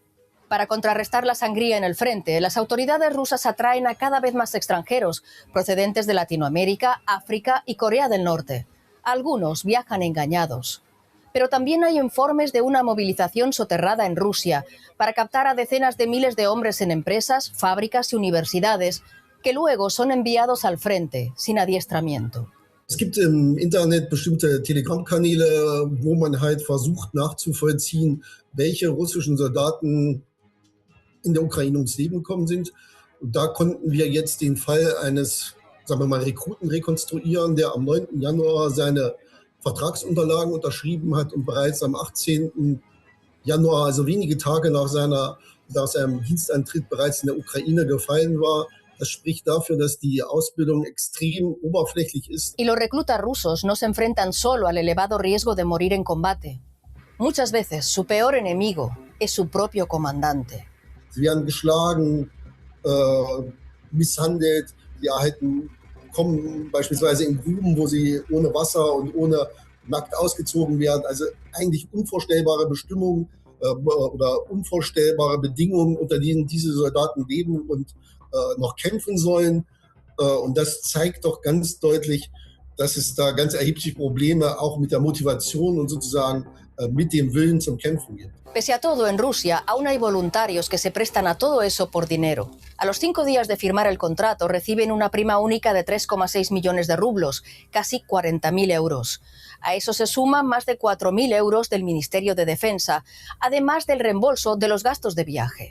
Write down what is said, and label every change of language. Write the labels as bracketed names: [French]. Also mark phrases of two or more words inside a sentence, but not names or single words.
[Spanish] Para contrarrestar la sangría en el frente, las autoridades rusas atraen a cada vez más extranjeros procedentes de Latinoamérica, África y Corea del Norte. Algunos viajan engañados. Pero también hay informes de una movilización soterrada en Rusia para captar a decenas de miles de hombres en empresas, fábricas y universidades que luego son enviados al frente sin adiestramiento. [German] Es gibt im Internet bestimmte Telegram-Kanäle, wo man halt versucht nachzuvollziehen, welche russischen Soldaten in der Ukraine ums Leben gekommen sind. Und da konnten wir jetzt den Fall eines, sagen wir mal, Rekruten rekonstruieren, der am 9. Januar seine Vertragsunterlagen unterschrieben hat und bereits am 18. Januar, also wenige Tage nach seinem Dienstantritt, bereits in der Ukraine gefallen war. Das spricht dafür, dass die Ausbildung extrem oberflächlich ist. [Spanish] Y los reclutas rusos no se enfrentan solo al elevado riesgo de morir en combate. Muchas veces su peor enemigo es su propio comandante. [German] Sie werden geschlagen, misshandelt, kommen beispielsweise in Gruben, wo sie ohne Wasser und ohne nackt ausgezogen werden. Also eigentlich unvorstellbare Bestimmungen oder unvorstellbare Bedingungen, unter denen diese Soldaten leben und noch kämpfen sollen. Und das zeigt doch ganz deutlich, dass es da ganz erhebliche Probleme auch mit der Motivation und sozusagen mit dem Willen zum Kämpfen gibt. [Spanish] Pese a todo, en Rusia aún hay voluntarios que se prestan a todo eso por dinero. A los 5 días de firmar el contrato reciben una prima única de 3,6 millones de rublos, casi 40.000 euros. A eso se suman más de 4.000 euros del Ministerio de Defensa, además del reembolso de los gastos de viaje.